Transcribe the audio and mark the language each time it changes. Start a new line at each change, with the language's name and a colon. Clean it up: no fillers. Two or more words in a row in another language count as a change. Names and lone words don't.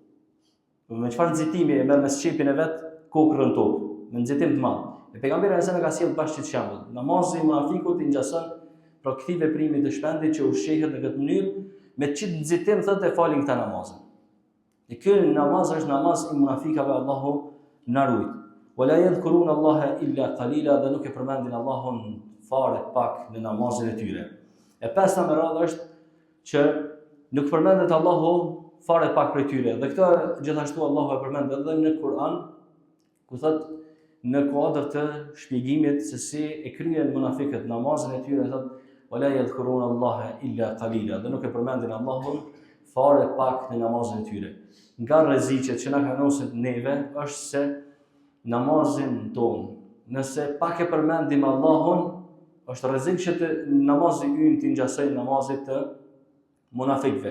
Albanian: Me çfarë nxitimi e merr me shqipin e vet kokrën në tokë, me nxitim të madh. E pejgamberi alayhisalam ka sjell bashkë shembull. Namazi i munafikut i ngjason për këtij veprimi të shpendit që ushqehet në këtë mënyrë me çit nxitim thotë e falin këtë namaz. E ky namaz është namaz i munafikave, Allahu na ruaj.
Arabic: ولا يذكرون الله إلا قليلا,
Albanian: dhe nuk e përmendin Allahun fare pak në namazin e tyre. E pesta me radhë është që nuk përmendet Allahu fare pak prej tyre. Dhe këtë gjithashtu Allahu e përmend edhe në Kur'an, ku thotë në kuadër të shpjegimit se si e kryen munafiqët namazin e tyre, thotë
Arabic: ولا يذكرون الله إلا قليلا,
Albanian: dhe nuk e përmendin Allahun fare pak në namazin e tyre. Nga rreziqet që na kanosin neve është se namazin tonë, nëse pak e përmendim Allahun, është rrezik që namazi ynë të ngjasoj namazit të munafikëve.